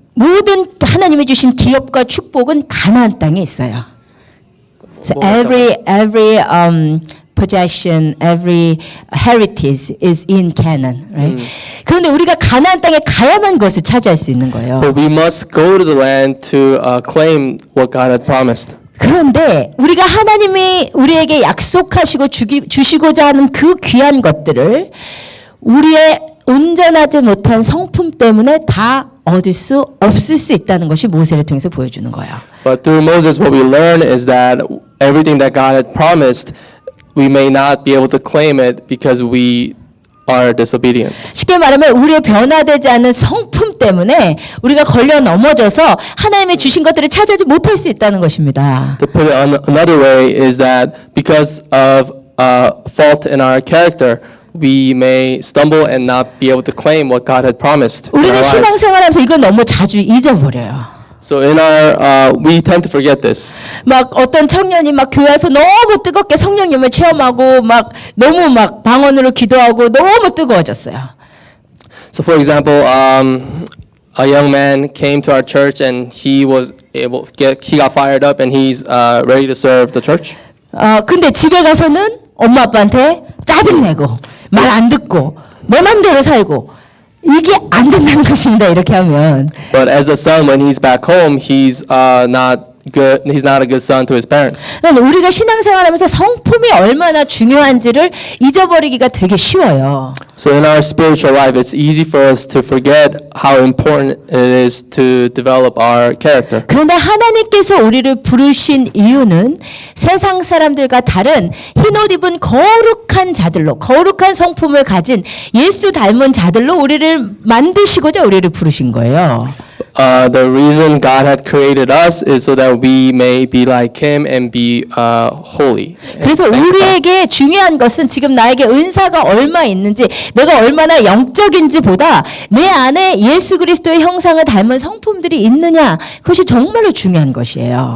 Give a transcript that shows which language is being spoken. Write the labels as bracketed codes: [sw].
[ko] 모든 하나님이 주신 기업과 축복은 가나안 땅에 있어요. [en] So every possession, every heritage is in Canaan, right? [ko] 그런데 우리가 가나안 땅에 가야만 그것을 차지할 수 있는 거예요. [en] But we must go to the land to claim what God had promised. [ko] 그런데 우리가 하나님이 우리에게 약속하시고 주시고자 하는 그 귀한 것들을 우리의 온전하지 못한 성품 때문에 다 얻을 수 없을 수 있다는 것이 모세를 통해서 보여주는 거예요. [en] But through Moses, what we learn is that everything that God had promised, we may not be able to claim it because we are disobedient. [ko] 쉽게 말하면 우리의 변화되지 않는 성품 때문에 우리가 걸려 넘어져서 하나님의 주신 것들을 찾아지 못할 수 있다는 것입니다. [en] To put it another way is that because of fault in our character, we may stumble and not be able to claim what God had promised in our [ko] 우리는 [en] lives. [ko] 신앙생활하면서 이걸 너무 자주 잊어버려요. [en] So in our, we tend to forget this. [ko] 막 어떤 청년이 막 교회에서 너무 뜨겁게 성령님을 체험하고 막 너무 막 방언으로 기도하고 너무 뜨거워졌어요. [en] So for example, a young man came to our church and he got fired up and he's ready to serve the church. [ko] 근데 집에 가서는 엄마 아빠한테 짜증내고 말 안 듣고 내 맘대로 살고 이게 안 된다는 것입니다. 이렇게 하면. [en] But as a son, when he's back home, he's not good. He's not a good son to his parents. [ko] 그러니까 우리가 신앙생활하면서 성품이 얼마나 중요한지를 잊어버리기가 되게 쉬워요. [en] So in our spiritual life, it's easy for us to forget how important it is to develop our character. [ko] 그런데 하나님께서 우리를 부르신 이유는 세상 사람들과 다른 흰옷 입은 거룩한 자들로 거룩한 성품을 가진 예수 닮은 자들로 우리를 만드시고자 우리를 부르신 거예요. [en] The reason God had created us is so that we may be like Him and be holy. [ko] 그래서 우리에게 중요한 것은 지금 나에게 은사가 얼마 있는지 내가 얼마나 영적인지보다 내 안에 예수 그리스도의 형상을 닮은 성품들이 있느냐 그것이 정말로 중요한 것이에요.